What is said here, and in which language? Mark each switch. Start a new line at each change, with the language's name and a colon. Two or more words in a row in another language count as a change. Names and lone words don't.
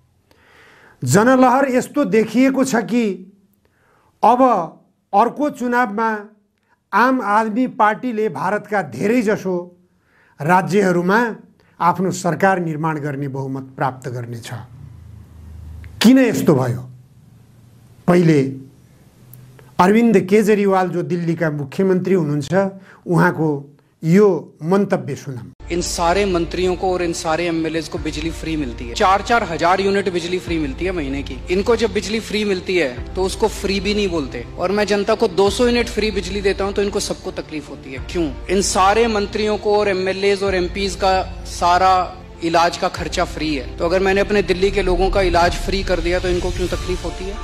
Nepali: जनलहर यस्तो देखिएको छ कि अब अर्को चुनावमा आम आदमी पार्टीले भारतका धेरैजसो राज्यहरूमा आफ्नो सरकार निर्माण गर्ने बहुमत प्राप्त गर्नेछ। किन यस्तो भयो? पहिले अरविन्द केजरीवाल जो दिल्लीका मुख्यमन्त्री हुनुहुन्छ, उहाँको यो मंतव्य सुनम।
Hindi: इन सारे मंत्रियों को और इन सारे एमएलएज को बिजली फ्री मिलती है। 4-4 हजार यूनिट बिजली फ्री मिलती है महीने की। इनको जब बिजली फ्री मिलती है तो उसको फ्री भी नहीं बोलते, और मैं जनता को 200 यूनिट फ्री बिजली देता हूं तो इनको सबको तकलीफ होती है। क्यों? इन सारे मंत्रियों को और एमएलएज और एमपीज का सारा इलाज का खर्चा फ्री है, तो अगर मैंने अपने दिल्ली के लोगों का इलाज फ्री कर दिया तो इनको क्यों तकलीफ होती है?